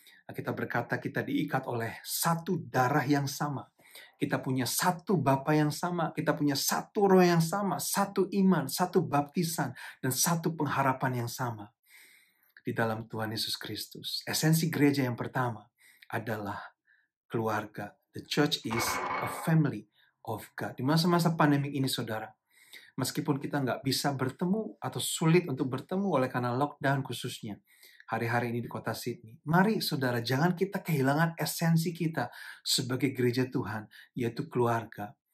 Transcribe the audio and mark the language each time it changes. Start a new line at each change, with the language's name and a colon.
Indonesian: Kita berkata kita diikat oleh satu darah yang sama. Kita punya satu Bapa yang sama. Kita punya satu roh yang sama. Satu iman, satu baptisan, dan satu pengharapan yang sama. Di dalam Tuhan Yesus Kristus. Esensi gereja yang pertama adalah keluarga.
English: The church is a family of God.
Indonesian: Di masa-masa pandemi ini, saudara, meskipun kita nggak bisa bertemu atau sulit untuk bertemu oleh karena lockdown khususnya hari-hari ini di kota Sydney, mari, saudara, jangan kita kehilangan esensi kita sebagai gereja Tuhan, yaitu keluarga.